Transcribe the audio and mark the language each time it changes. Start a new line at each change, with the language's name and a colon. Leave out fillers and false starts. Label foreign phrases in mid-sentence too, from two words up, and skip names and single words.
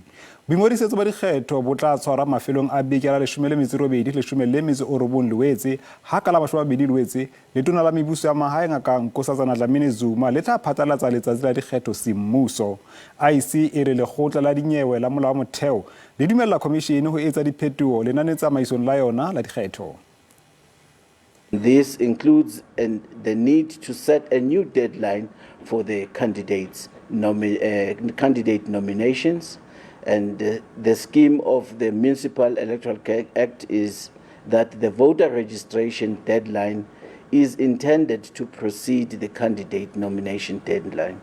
Southern Sotho: Boingodisetso ba dikgetho bo tla tshwarwa mafelong a beke la 18 Loetse ha ka la 20 Loetse letona la mebuso ya mahae Ngaka Nkosazana Dlamini Zuma le tla phatlalatsa letsatsi la dikgetho semmuso. IEC e re lekgotla la dinyewe la molao wa motheo le dumella commission ho etsa diphetoho lenane tsamaisong la yona la dikgetho.
English: This includes the need to set a new deadline for the candidate nominations. And the scheme of the Municipal Electoral Act is that the voter registration deadline is intended to precede the candidate nomination deadline.